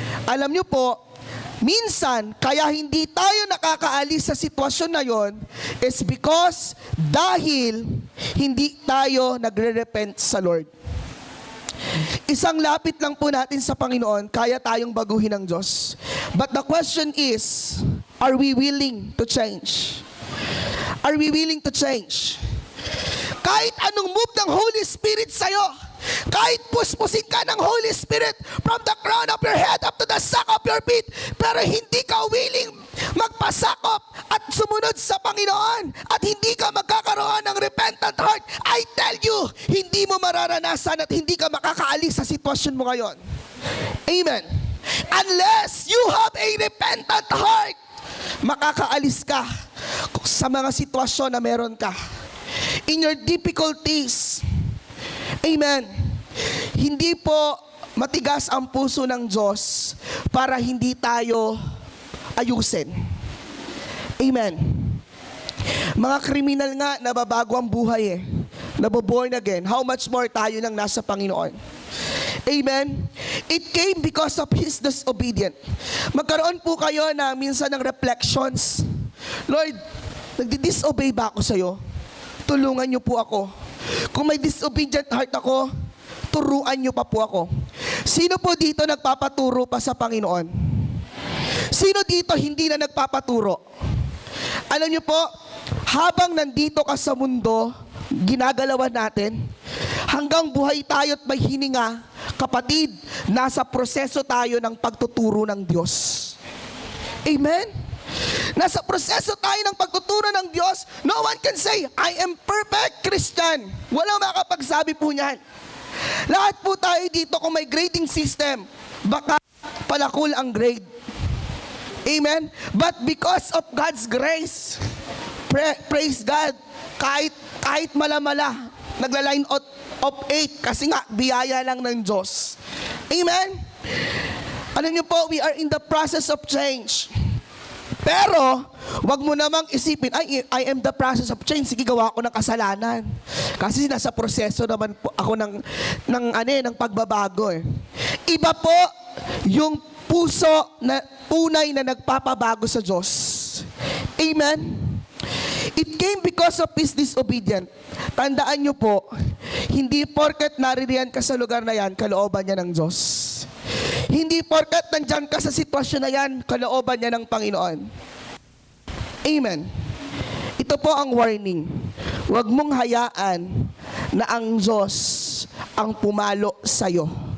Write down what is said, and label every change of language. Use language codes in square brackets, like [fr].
[tl] Alam niyo po, minsan, kaya hindi tayo nakakaalis sa sitwasyon na yon is because dahil hindi tayo nagre-repent sa Lord. Isang lapit lang po natin sa Panginoon, kaya tayong baguhin ng Diyos. [en] But the question is, are we willing to change? Are we willing to change? [tl] Kahit anong move ng Holy Spirit sa'yo, kahit puspusin ka ng Holy Spirit [en] from the crown of your head up to the sock of your feet, [tl] pero hindi ka willing magpasakop at sumunod sa Panginoon at hindi ka magkakaroon ng repentant heart, [en] I tell you, [tl] hindi mo mararanasan at hindi ka makakaalis sa sitwasyon mo ngayon. Amen. [en] Unless you have a repentant heart, [tl] makakaalis ka sa mga sitwasyon na meron ka. [en] In your difficulties, amen. [tl] Hindi po matigas ang puso ng Diyos para hindi tayo ayusin. Amen. Mga kriminal nga, nababago ang buhay naboborn again. [en] How much more [tl] tayo nang nasa Panginoon? Amen. [en] It came because of His disobedient. [tl] Magkaroon po kayo na minsan ng reflections. Lord, nagdi-disobey ba ako sa'yo? Tulungan niyo po ako. Kung may disobedient heart ako, turuan niyo pa po ako. Sino po dito nagpapaturo pa sa Panginoon? Sino dito hindi na nagpapaturo? Alam niyo po, habang nandito ka sa mundo, ginagalawan natin, hanggang buhay tayo at may hininga, kapatid, nasa proseso tayo ng pagtuturo ng Diyos. Amen? Nasa proseso tayo ng pagtuturo ng Diyos. [en] No one can say, I am perfect Christian. [tl] Walang makapagsabi po niyan. Lahat po tayo dito kung may grading system, baka palakul ang grade. Amen? [en] But because of God's grace, praise God, [tl] kahit mala-mala, nagla-line out of 8 kasi nga, biyaya lang ng Diyos. Amen? Ano niyo po, [en] we are in the process of change. [tl] Pero, wag mo namang isipin, [en] I am the process of change. [tl] Sige, gawa ako ng kasalanan. Kasi nasa proseso naman po ako ng pagbabago. Iba po yung puso na tunay na nagpapabago sa Diyos. [en] Amen? It came because of His disobedient. [tl] Tandaan nyo po, Hindi porket naririyan ka sa lugar na yan, kalooban niya ng Diyos. Hindi porket nandyan ka sa sitwasyon na yan, kalooban niya ng Panginoon. Amen. Ito po ang warning. Huwag mong hayaan na ang Diyos ang pumalo sa'yo.